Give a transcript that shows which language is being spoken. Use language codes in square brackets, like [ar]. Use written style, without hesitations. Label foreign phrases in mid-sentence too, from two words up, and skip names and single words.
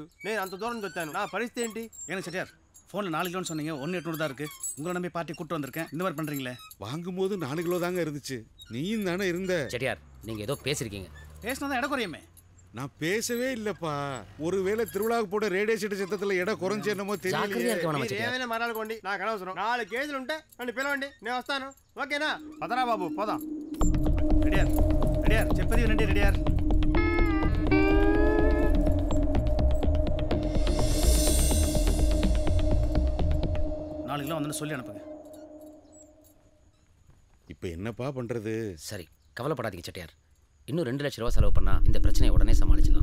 [te] నేను అంత దూరం వచ్చాను, నా పరిస్థితి ఏంటి? [ta] ஏன்னா செட்டியார் ஃபோனில் 4 கிலோன்னு சொன்னீங்க, 1.8 தான் இருக்குது. உங்களை நம்பி பார்ட்டி கூப்பிட்டு வந்திருக்கேன், இந்த மாதிரி பண்ணுறீங்களே. வாங்கும்போது 4 கிலோ தாங்க இருந்துச்சு. நீயும் தானே இருந்த. செட்டியார் நீங்க ஏதோ பேசிருக்கீங்க. பேசினா தான் இடம் குறையுமே. நான் பேசவே இல்லப்பா. ஒருவேளை திருவிழாவுக்கு போட ரேடியோ செட்டு சத்தத்துல இடம் குறைஞ்சு என்னமோ தெரியலையே. [te] ఏమైనా మరాలకోండి, నాకు అనవసరం. 4 కేజీలు ఉంటే నన్ను పిలవండి, నేను వస్తాను. ఓకేనా? పదరా బాబు పోదాం. ரெடியார் ரெடியார் చెప్పది వినండి. [ta] ரெடியார் 4 கிலோ வந்து சொல்லி அனுப்புங்க. இப்போ என்னப்பா பண்றது? சரி கவலைப்படாதீங்க செட்டியார், இன்னும் 2 லட்சம் ரூபாய் செலவு பண்ணா இந்த பிரச்சனையை உடனே சமாளிச்சிடலாம்.